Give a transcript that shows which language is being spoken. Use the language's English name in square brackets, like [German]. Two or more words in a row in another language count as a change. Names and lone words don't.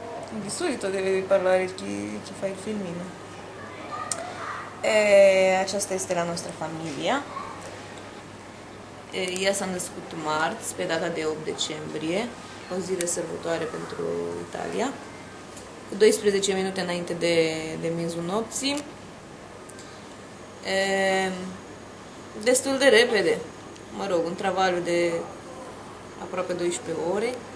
[Italian] Di solito devi parlare chi fa il filmino. [Romanian] E aceasta este la noastră familia. Ea s-a născut marți, pe data de 8 decembrie, o zi de sărbătoare pentru Italia, cu 12 minute înainte de miezul nopții. Destul de repede, mă rog, un travaliu de aproape 12 ore.